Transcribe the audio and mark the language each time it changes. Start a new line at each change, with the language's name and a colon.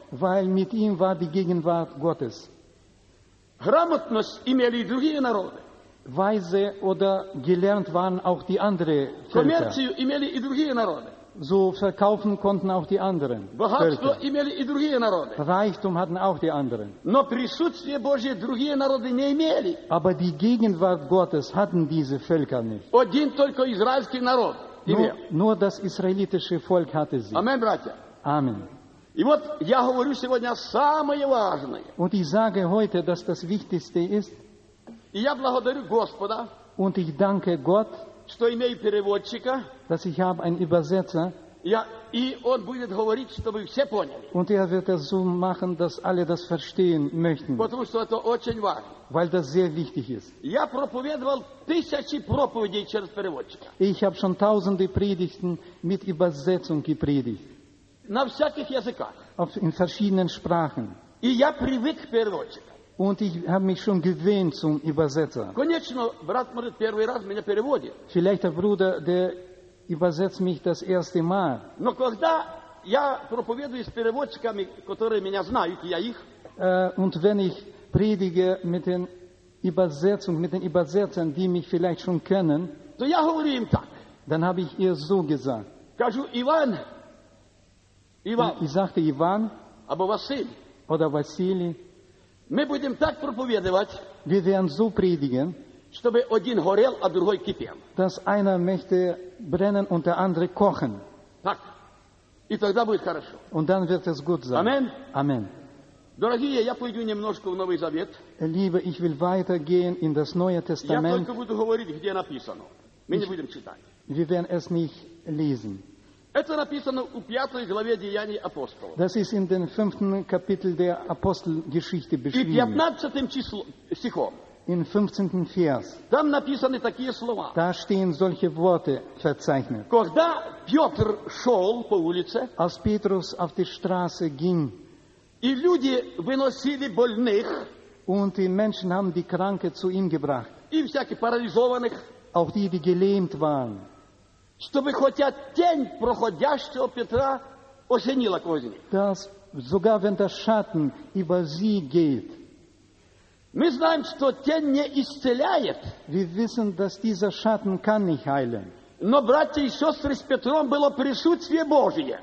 German: Weil mit ihm war die Gegenwart Gottes.
Russian: Грамотность имели и другие народы.
German: Weise oder gelernt waren auch die anderen Völker.
Russian: Коммерцию имели и другие народы.
German: So verkaufen konnten auch die anderen
Russian: Völker. Имели и другие народы.
German: Reichtum hatten auch die anderen.
Russian: Но присутствие Божие другие народы не имели.
German: Aber die Gegenwart Gottes hatten diese Völker nicht.
Russian: Один только израильский народ имел.
German: Nur das israelitische Volk hatte sie.
Russian: Amen, братья.
German: Amen.
Russian: И вот я говорю сегодня самое важное.
German: Und ich sage heute, dass das Wichtigste ist.
Russian: И я благодарю Господа.
German: Und ich danke Gott.
Russian: что имею переводчика,
German: dass ich habe einen Übersetzer,
Russian: и он будет говорить, чтобы все поняли.
German: Und er wird es so machen, dass alle das verstehen möchten.
Russian: Потому что это очень важно.
German: Weil das sehr wichtig ist.
Russian: Я проповедовал тысячи проповедей через переводчика.
German: Ich habe schon tausende Predigten mit Übersetzung gepredigt.
Russian: На всяких языках.
German: In verschiedenen Sprachen.
Russian: И я привык к переводчику.
German: Und ich habe mich schon gewöhnt zum Übersetzer.
Russian: Конечно, брат, может, первый раз меня переводит.
German: Vielleicht der Bruder, der übersetzt mich das erste Mal.
Russian: Но когда я проповедую с переводчиками, которые меня знают, я их.
German: Und wenn ich predige mit den Übersetzern, die mich vielleicht schon kennen,
Russian: то я говорю им так.
German: Dann habe ich ihr so gesagt.
Russian: Скажу, Иван. Иван.
German: Ich sagte, Иван.
Ukrainian: Або Василий.
German: Oder Василий.
Russian: Мы будем так проповедовать,
German: wir werden so predigen,
Russian: чтобы один горел, а другой кипел.
German: Dass einer möchte brennen und der andere kochen.
Russian: Так. И тогда будет хорошо.
German: Und dann wird es gut sein.
Russian: Amen.
German: Amen.
Russian: Дорогие, я пойду немножко в Новый Завет.
German: Liebe, ich will weitergehen in das Neue Testament.
Russian: Я только буду говорить, где написано. Мы не будем читать.
German: Wir werden es nicht lesen.
Russian: Это написано в пятой главе Деяний апостолов.
German: Das ist in dem fünften Kapitel der Apostelgeschichte beschrieben.
Russian: И 15 стихом.
German: In 15 Vers.
Russian: Там написаны такие слова.
German: Da stehen solche Worte verzeichnet.
Russian: Когда Петр шел по улице,
German: als Petrus auf die Straße ging,
Russian: и люди выносили больных,
German: und die Menschen haben die Kranke zu ihm gebracht,
Russian: и всяких парализованных,
German: auch die gelähmt waren,
Russian: чтобы хотя тень проходящего Петра осенила козни.
German: Dass sogar wenn der Schatten über sie geht.
Russian: Мы знаем, что тень не исцеляет.
German: Wir wissen, dass dieser Schatten kann nicht heilen.
Russian: Но братья и сестры с Петром было присутствие Божие.